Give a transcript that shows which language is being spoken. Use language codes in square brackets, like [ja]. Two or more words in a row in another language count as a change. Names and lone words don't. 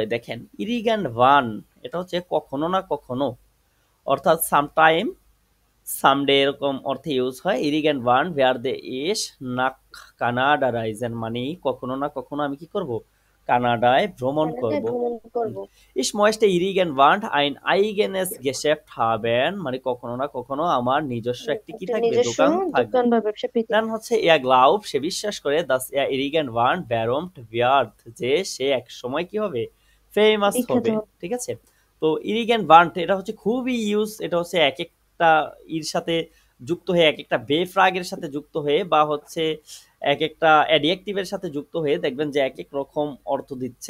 [bn] দেখেন, [de] irgendwann [bn] এটা হচ্ছে কখনো না কখনো, অর্থাৎ সামটাইম সামডে এরকম অর্থে ইউজ হয়। [de] irgendwann werde ich nach Kanada reisen, [bn] মানে কখনো না কখনো আমি কি করব? কানাডায় ভ্রমণ কানাডায় করব। ভ্রমণ করব [de] Ich möchte irgendwann ein eigenes Geschäft haben, [bn] মানে কখনো না কখনো আমার নিজস্ব একটি কি একটা থাকবে? নিজস্ব দোকান থাকবে। দোকান বা ব্যবসা পেতে দেন হচ্ছে [de] er glaubt, [bn] সে বিশ্বাস করে, [de] dass er irgendwann berühmt wird, [bn] যে সে এক সময় কি হবে? ফেমাস বিখ্যাত হবে, হবে ঠিক আছে। তো irgendwann এটা হচ্ছে খুবই ইউজ, এটা হচ্ছে এক একটা ইর সাথে যুক্ত হয়ে, এক একটা বেফ্রাগের সাথে যুক্ত হয়ে, বা হচ্ছে এক একটা অ্যাডজেক্টিভের সাথে যুক্ত হয়ে দেখবেন যে এক এক রকম অর্থ দিচ্ছে।